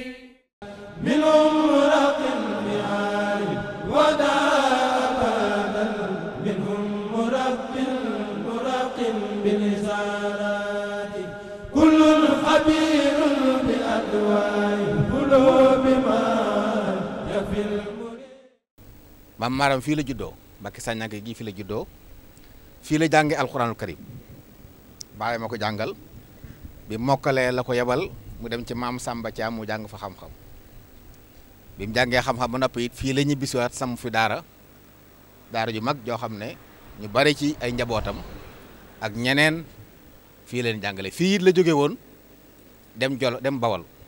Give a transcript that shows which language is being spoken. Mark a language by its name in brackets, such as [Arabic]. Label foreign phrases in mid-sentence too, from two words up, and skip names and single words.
[Arabic] منهم مرق بآل ودابا منهم مرق بالإزارات كل خبير بأدواء قلوب ما يفي المريد. [Wolof] Maam Maram fii la juddoo Mbàkke Saññanke gi fii la juddoo fii la jànge [Arabic] القرآن الكريم [Wolof] baay ma ko jàngal bi mokkalee la ko yebal mu dem ci maam Samba Thiam mu jàng fa xam-xam bi mu jàngee xam-xam ba noppi it fii la ñibbisiwaat sam fi daara ju mag joo xam ne ñu bari ci ay njabootam ak ñeneen fii leen jàngale fii it la jóge woon dem Bawol